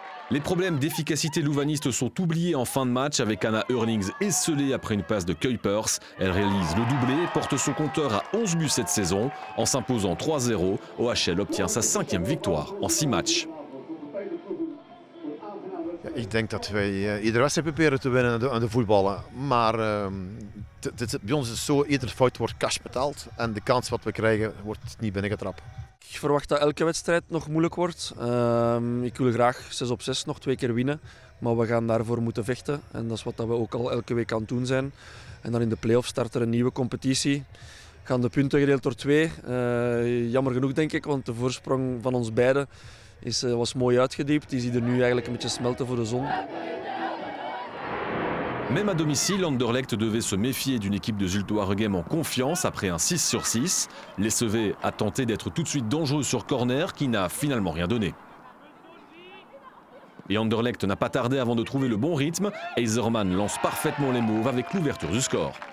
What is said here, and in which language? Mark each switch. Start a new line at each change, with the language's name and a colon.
French: Les problèmes d'efficacité louvaniste sont oubliés en fin de match avec Anna Eurlings esselée après une passe de Kuipers. Elle réalise le doublé et porte son compteur à 11 buts cette saison. En s'imposant 3-0, OHL obtient sa 5e victoire en 6 matchs.
Dutch: Ik denk dat wij iedere wedstrijd proberen te winnen aan de voetballen. Maar bij ons is het zo, iedere fout wordt cash betaald. En de kans wat we krijgen wordt niet binnengetrapt. Ik verwacht dat elke wedstrijd nog moeilijk wordt. Ik wil graag 6 op 6 nog 2 keer winnen. Maar we gaan daarvoor moeten vechten. En dat is wat we ook al elke week aan het doen zijn. En dan in de play-off start er een nieuwe competitie. Gaan de punten gedeeld door 2. Jammer genoeg denk ik, want de voorsprong van ons beiden was mooi uitgediept. Die zie je nu eigenlijk een beetje smelten voor de zon.
French: Même à domicile, Anderlecht devait se méfier d'une équipe de Zulte Waregem en confiance après un 6 sur 6. L'SEV a tenté d'être tout de suite dangereux sur corner qui n'a finalement rien donné. Et Anderlecht n'a pas tardé avant de trouver le bon rythme. Eiserman lance parfaitement les mauves avec l'ouverture du score.